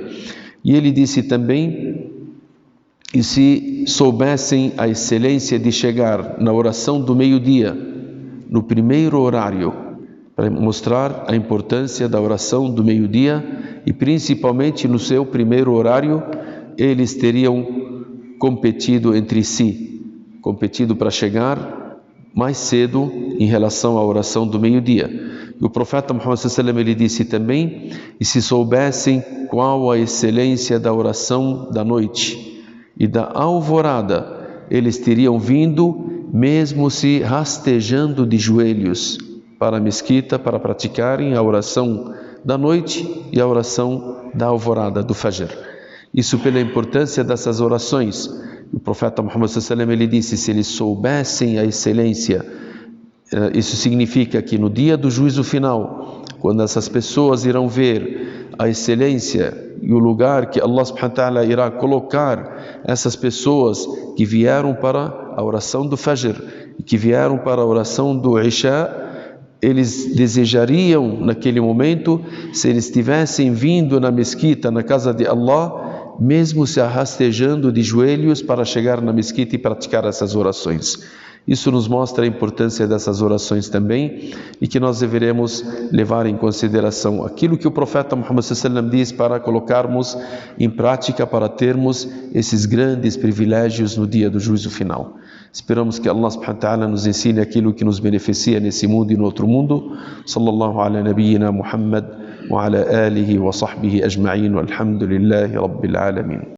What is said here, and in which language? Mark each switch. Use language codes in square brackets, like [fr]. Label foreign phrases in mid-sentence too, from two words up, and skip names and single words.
[pt] E ele disse também: e se soubessem a excelência de chegar na oração do meio-dia, no primeiro horário, para mostrar a importância da oração do meio-dia, e principalmente no seu primeiro horário, eles teriam competido entre si, competido para chegar mais cedo em relação à oração do meio-dia. E o profeta Muhammad [ar] صلى الله عليه وسلم, [pt] ele disse também: e se soubessem qual a excelência da oração da noite e da alvorada, eles teriam vindo, mesmo se rastejando de joelhos, para a mesquita para praticarem a oração da noite e a oração da alvorada, do Fajr. Isso pela importância dessas orações. O profeta Muhammad [ar] صلى الله عليه وسلم, [pt] ele disse: se eles soubessem a excelência, isso significa que no dia do juízo final, quando essas pessoas irão ver a excelência e o lugar que Allah [ar] سبحانه وتعالى [pt] irá colocar essas pessoas que vieram para a oração do Fajr e que vieram para a oração do Isha, eles desejariam naquele momento, se eles tivessem vindo na mesquita, na casa de Allah, mesmo se arrastejando de joelhos para chegar na mesquita e praticar essas orações. Isso nos mostra a importância dessas orações também, e que nós deveremos levar em consideração aquilo que o profeta Muhammad [ar] صلى الله عليه وسلم [pt] diz para colocarmos em prática, para termos esses grandes privilégios no dia do juízo final. Esperamos que Allah [ar] سبحانه وتعالى [pt] nos ensine aquilo que nos beneficia nesse mundo e no outro mundo. [ar] صلى الله على نبينا محمد وعلى آله وصحبه أجمعين والحمد لله رب العالمين.